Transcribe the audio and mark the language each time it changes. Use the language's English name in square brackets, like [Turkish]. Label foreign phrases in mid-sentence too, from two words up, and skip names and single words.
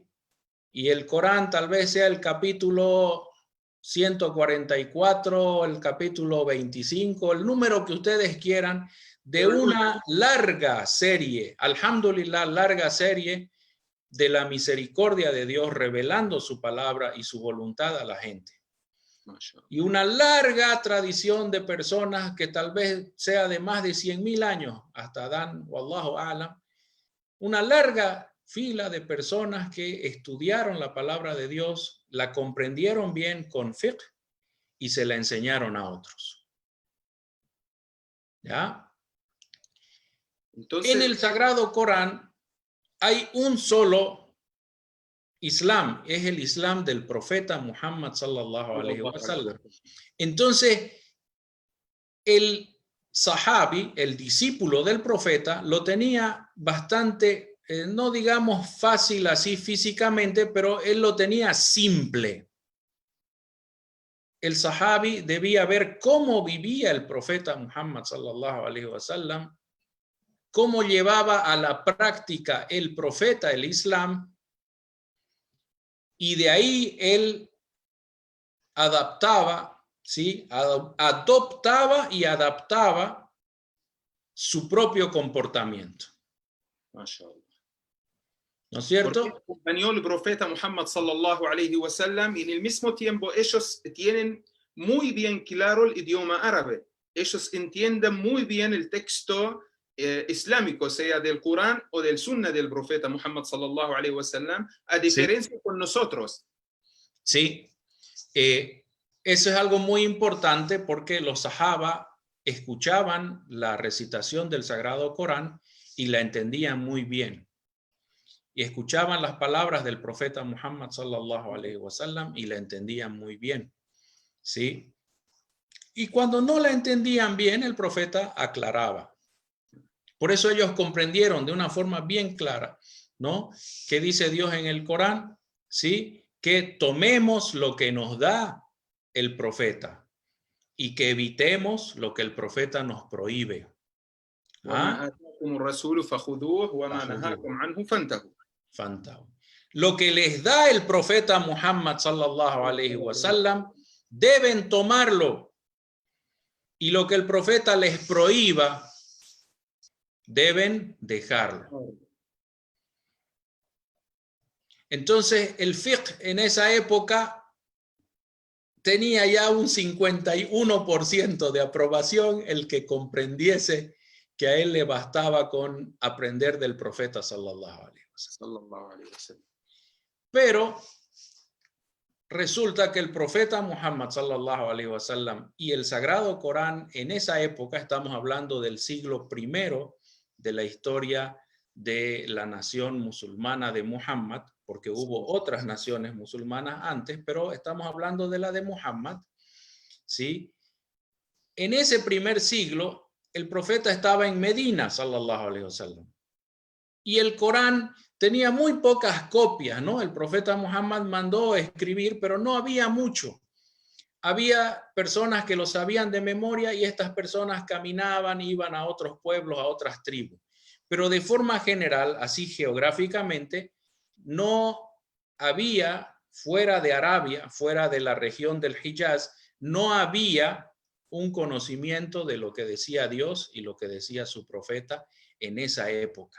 [Spanish] Y el Corán tal vez sea el capítulo 144, el capítulo 25, el número que ustedes quieran, de una larga serie, alhamdulillah, larga serie de la misericordia de Dios revelando su palabra y su voluntad a la gente. Y una larga tradición de personas que tal vez sea de más de 100.000 años, hasta Adán, [Arabic] والله أعلم, [Spanish] una larga fila de personas que estudiaron la palabra de Dios, la comprendieron bien con fiqh y se la enseñaron a otros. ¿Ya? Entonces, En el Sagrado Corán hay un solo Islam, es el Islam del profeta Muhammad [Arabic] صلى الله عليه وسلم. [Spanish] Entonces, el sahabi, el discípulo del profeta, lo tenía bastante, no digamos fácil así físicamente, pero él lo tenía simple. El sahabi debía ver cómo vivía el profeta Muhammad [Arabic] صلى الله عليه وسلم, [Spanish] cómo llevaba a la práctica el profeta el Islam, y de ahí él adaptaba, ¿sí? Adoptaba y adaptaba su propio comportamiento. ¿No es cierto? Porque acompañó el profeta Muhammad [Arabic] صلى الله عليه وسلم [Spanish] y en el mismo tiempo ellos tienen muy bien claro el idioma árabe. Ellos entienden muy bien el texto islámico, sea del Corán o del Sunna del profeta Muhammad [Arabic] صلى الله عليه وسلم, [Spanish] a diferencia con nosotros. Sí, eso es algo muy importante porque los sahaba escuchaban la recitación del Sagrado Corán y la entendían muy bien. Y escuchaban las palabras del profeta Muhammad [Arabic] صلى الله عليه وسلم [Spanish] y la entendían muy bien. ¿Sí? Y cuando no la entendían bien, el profeta aclaraba. Por eso ellos comprendieron de una forma bien clara, ¿no? ¿Qué dice Dios en el Corán? ¿Sí? Que tomemos lo que nos da el profeta y que evitemos lo que el profeta nos prohíbe. ¿Ah? Lo que les da el profeta Muhammad [Arabic] صلى الله عليه وسلم [Spanish] deben tomarlo, y lo que el profeta les prohíba deben dejarlo. Entonces el fiqh en esa época tenía ya un 51% de aprobación el que comprendiese que a él le bastaba con aprender del profeta [Arabic] صلى الله عليه وسلم. [Spanish] Pero resulta que el profeta Muhammad [Arabic] صلى الله عليه وسلم [Spanish] y el Sagrado Corán en esa época, estamos hablando del siglo I de la historia de la nación musulmana de Muhammad, porque hubo otras naciones musulmanas antes, pero estamos hablando de la de Muhammad, ¿sí? En ese primer siglo, el profeta estaba en Medina, [Arabic] صلى الله عليه وسلم, [Spanish] y el Corán tenía muy pocas copias, ¿no? El profeta Muhammad mandó escribir, pero no había mucho. Había personas que lo sabían de memoria y estas personas caminaban, iban a otros pueblos, a otras tribus. Pero de forma general, así geográficamente, no había, fuera de Arabia, fuera de la región del Hijaz, no había un conocimiento de lo que decía Dios y lo que decía su profeta en esa época.